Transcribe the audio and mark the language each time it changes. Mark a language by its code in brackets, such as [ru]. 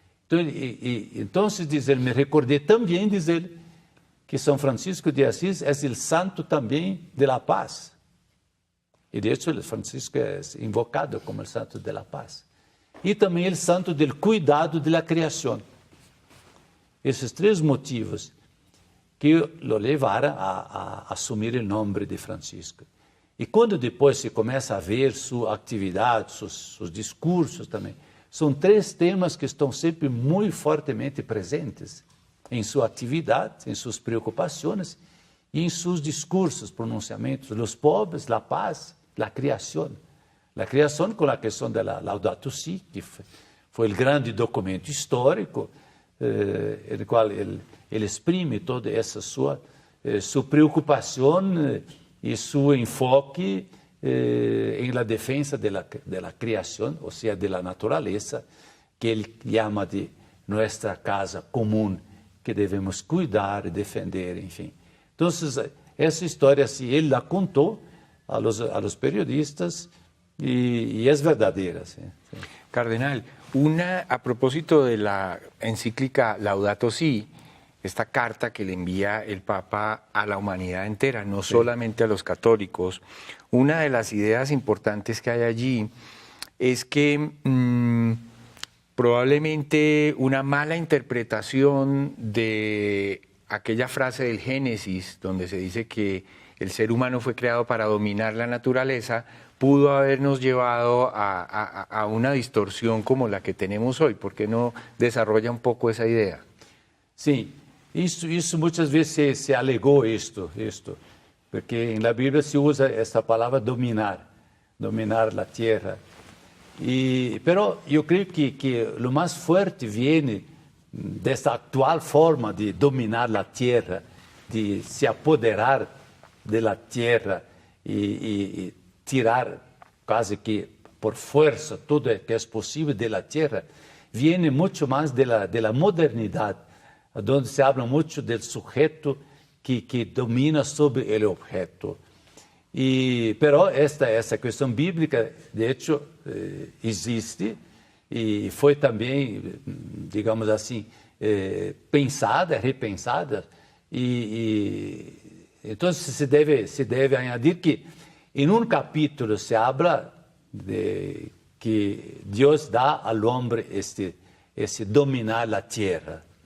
[es] Entonces, dice él, me recordé también, dice él, que San Francisco de Asís es el santo también de la paz. Y de hecho, Francisco es invocado como el santo de la paz. Y también el santo del cuidado de la creación. Esos tres motivos que lo llevaron a asumir el nombre de Francisco. Y cuando después se comienza a ver su actividad, sus discursos también, son tres temas que [pt] estão sempre muito fortemente presentes em sua atividade, em suas preocupações e em seus discursos, pronunciamentos. Os pobres, a paz, a criação. A criação com a questão da Laudato Si, que foi o grande documento histórico, no qual ele exprime toda essa sua preocupação e seu enfoque [es] en la defensa de la creación, o sea, de la naturaleza, que él llama de nuestra casa común, que debemos cuidar, defender, en fin. Entonces, esa historia, sí, él la contó a los periodistas y es verdadera. Sí, sí. Cardenal, a propósito de la encíclica Laudato Si, esta carta que le envía el Papa a la humanidad entera, no solamente a los católicos, una de las ideas importantes que hay allí es que probablemente una mala interpretación de aquella frase del Génesis, donde se dice que el ser humano fue creado para dominar la naturaleza, pudo habernos llevado a una distorsión como la que tenemos hoy. ¿Por qué no desarrolla un poco esa idea? Sí. [pt] Isso muitas vezes se alegou isto, porque em la Bíblia se usa essa palavra dominar a terra. Pero eu creio que o mais forte vem dessa atual forma de dominar a terra, de se apoderar da terra e tirar quase que por força tudo que é possível da terra, vem muito mais da modernidade, onde [es] se habla [pt] muito do sujeito que domina sobre o objeto. Pero essa questão bíblica, [es] de hecho, [pt] existe e foi também, digamos assim, pensada, repensada, e [es] entonces se debe añadir que en un capítulo se habla de que Dios da al hombre ese dominar la tierra.